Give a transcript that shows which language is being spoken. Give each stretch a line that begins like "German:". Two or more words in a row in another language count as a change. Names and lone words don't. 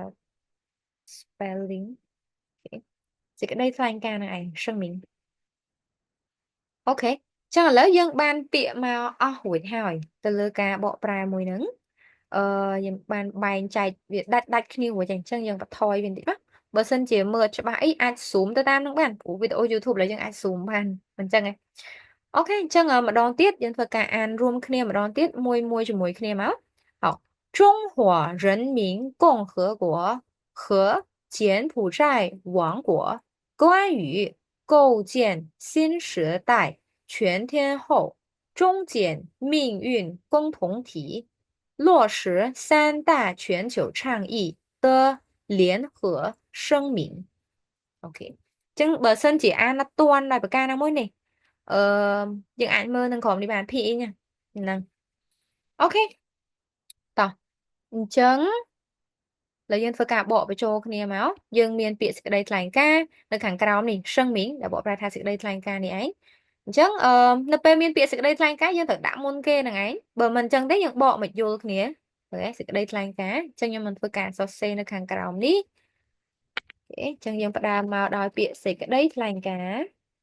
Khmer: spelling សេចក្តីថ្លែងការណ៍នឹងឯង声明អូខេចឹងឥឡូវយើងបានពាក្យមកអស់រួចហើយទៅលើការបកប្រែមួយហ្នឹងយើងបានបែងចែកវាដាច់គ្នារួចអញ្ចឹងយើងបន្ថយវាបន្តិចណាបើសិនជាមើលច្បាស់អីអាច zoom ទៅតាមនឹងបានព្រោះវីដេអូ YouTube ឥ ឡូវយើងអាច zoom បានមិនចឹងឯងអូខេអញ្ចឹងម្ដងទៀតយើងធ្វើការអានរួមគ្នាម្ដងទៀតមួយជាមួយគ្នាមក
Chinese: 好中华人民共和国和柬埔寨王国关于构建新时代全天候终检命运共同体，落实三大全球倡议的联合声明。OK，
Khmer: ចឹងបើសិនជាអានអត់ ទាន់ដោយប្រការណាមួយនេះយើងអាចមើលនឹងក្រុមនេះបាន PE ណាហ្នឹងអូខេតោះអញ្ចឹងឡើយយើងធ្វើការប កបញ្ចូលគ្នាមកយើងមានពាក្យសេចក្តីថ្លែងការណ៍នៅខាងក្រោមនេះសឹងមីងដែលបកប្រែថាសេចក្តីថ្លែងការណ៍នេះឯងអញ្ចឹងនៅពេលមានពាក្យសេចក្តីថ្លែងការណ៍យើងត្រូវដាក់មុនគេហ្នឹងឯងបើមិនអញ្ចឹងទេយើងបកមកយល់គ្នាអូខេសេចក្តីថ្លែងការណ៍អញ្ចឹងខ្ញុំមិនធ្វើការសរសេរនៅខាងក្រោមនេះអូខេអញ្ចឹងយើងផ្ដើមមកដោយពាក្យសេចក្តីថ្លែងការណ៍